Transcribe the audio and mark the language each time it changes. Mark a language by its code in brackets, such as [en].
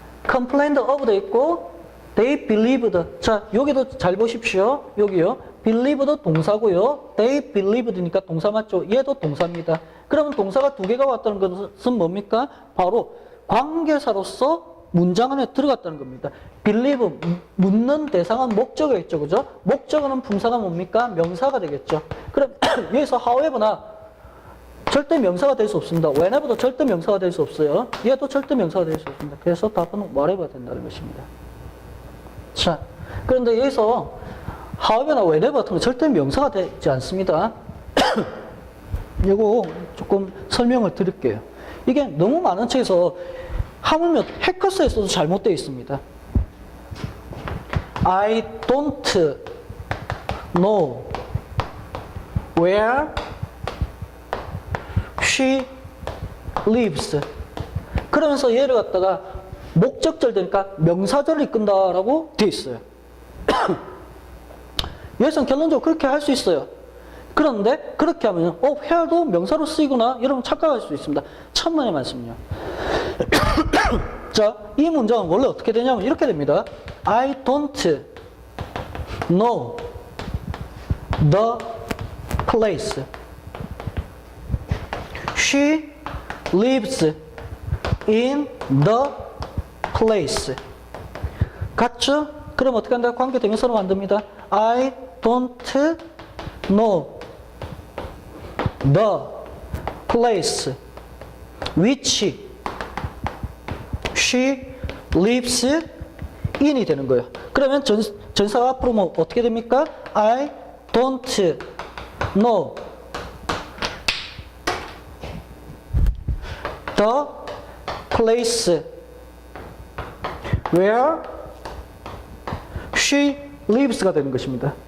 [en] complained of [ko] 돼 있고 [en] they believed. [ko] 자, 여기도 잘 보십시오. 여기요. believe도 동사고요. [en] they believed [ko] 니까 동사 맞죠? 얘도 동사입니다. 그러면 동사가 두 개가 왔다는 것은 뭡니까? 바로 관계사로서 문장 안에 들어갔다는 겁니다. believe, 묻는 대상은 목적어겠죠. 그죠? 목적어는 품사가 뭡니까? 명사가 되겠죠. 그럼 여기서 however나 절대 명사가 될 수 없습니다. whenever도 절대 명사가 될 수 없어요. 얘도 절대 명사가 될 수 없습니다. 그래서 답은 whatever 된다는 것입니다. 자, 그런데 여기서 however나 whenever 같은 거 절대 명사가 되지 않습니다. 이거 조금 설명을 드릴게요. 이게 너무 많은 책에서 하물며 해커스에서도 잘못되어 있습니다. [en] I don't know where she lives. [ko] 그러면서 얘를 갖다가 목적절 되니까 명사절을 이끈다라고 되어 있어요. 여기서는 결론적으로 그렇게 할 수 있어요. 그런데 그렇게 하면 where도 명사로 쓰이구나 여러분 착각할 수 있습니다. 천만의 말씀이요. 자, 이 문장은 원래 어떻게 되냐면 이렇게 됩니다. [en] I don't know the place she lives in the place. [ko] 같죠? 그럼 어떻게 한다? 관계 대명사로 만듭니다. [en] I don't know the place which she lives in이 [ko] 되는 거예요. 그러면 전사가 앞으로 뭐 어떻게 됩니까? [en] I don't know the place where she lives가 [ko] 되는 것입니다.